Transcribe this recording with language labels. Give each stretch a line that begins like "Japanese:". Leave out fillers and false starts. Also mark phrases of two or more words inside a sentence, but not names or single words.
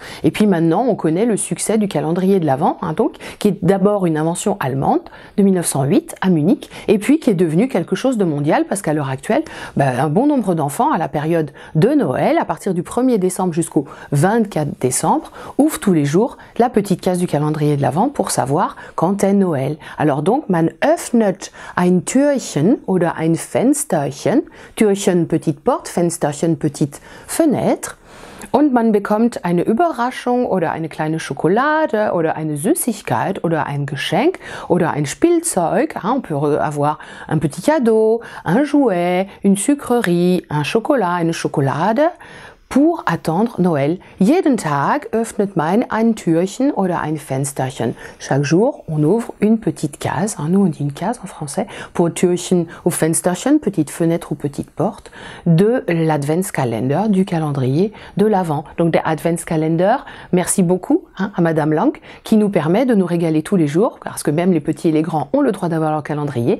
French: Et puis maintenant, on connaît le succès du calendrier de l'Avent, donc, qui est d'abord une invention allemande de 1908 à Munich, et puis qui est devenu quelque chose de mondial parce qu'à l'heure actuelle, un bon nombre d'enfants à la période de Noël, à partir du 1er décembre jusqu'au 24 décembre, ouvrent tous les jours la petite case du calendrier de l'Avent pour savoir quand est Noël. Alors donc,
German: man öffnet ein Türchen oder ein Fensterchen, Türchen
French: petite porte,
German: Fensterchen
French: petite fenêtre,
German: und man bekommt eine Überraschung oder eine kleine Schokolade oder eine Süßigkeit oder ein Geschenk oder ein Spielzeug.
French: On peut avoir un petit cadeau, un jouet, une sucrerie, un chocolat,
German: eine Schokolade
French: pour attendre Noël.
German: Jeden Tag öffnet man ein Türchen oder ein Fensterchen.
French: Chaque jour, on ouvre une petite case, nous on dit une case en français, pour Türchen ou Fensterchen, petite fenêtre ou petite porte, de l'Adventskalender, du calendrier de l'Avent.
German: Donc der Adventskalender,
French: merci beaucoup à Madame Lang, qui nous permet de nous régaler tous les jours, parce que même les petits et les grands ont le droit d'avoir leur calendrier.